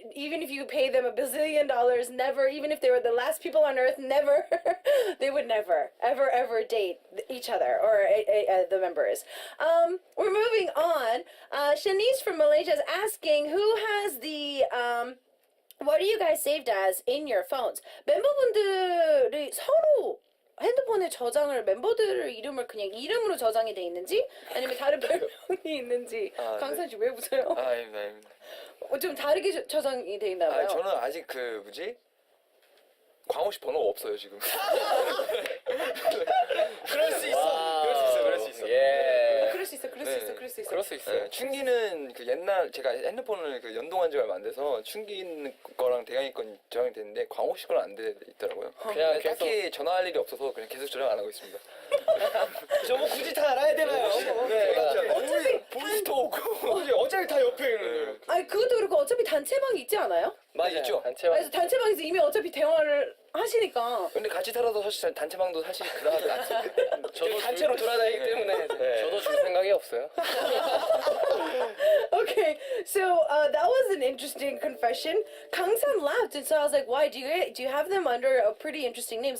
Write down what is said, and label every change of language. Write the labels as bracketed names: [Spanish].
[English] Even if you pay them $1 billion, never. Even if they were the last people on earth, never. They would never, ever date each other or the members. We're moving on. Shanice from Malaysia is asking, who has the what are you guys saved as in your phones? [Korean] 멤버분들이 서로 핸드폰에 저장을 멤버들 이름을 그냥 이름으로 저장이 돼 있는지 아니면 다른 별명이 있는지 강산 씨 왜 웃어요? 아닙니다. 좀 다르게 저장이 돼 있나 봐요. 저는 아직 광호 씨 번호가 없어요 지금. 그럴 수 있어. 그럴 수 있어. 예. 그럴 수 있어. 그럴 수 있어요. 네, 춘기는 그 옛날 제가 핸드폰을 연동한 지가 얼마 안 돼서 춘기 거랑 대강이 건 저장이 됐는데 광호 씨 거는 안 돼 있더라고요. 그냥 계속 딱히 전화할 일이 없어서 그냥 계속 저장 안 하고 있습니다. 저뭐 굳이 다 알아야 되나요? 네, 어차피 보이스도 없고. 어차피 다 옆에 있는. 아니 그것도 그렇고 어차피 단체방이 있지 않아요? 맞아 있죠. 그래서 단체방에서 이미 어차피 대화를 하시니까. 근데 같이 살아도 사실 단체방도 사실 그다지 않습니다. 저도 단체로 돌아다니기 때문에. 저도 줄 생각이 없어요. [English] Okay, so that was an interesting confession. Kang-san laughed, and so I was like, "Why do you have them under a pretty interesting names?"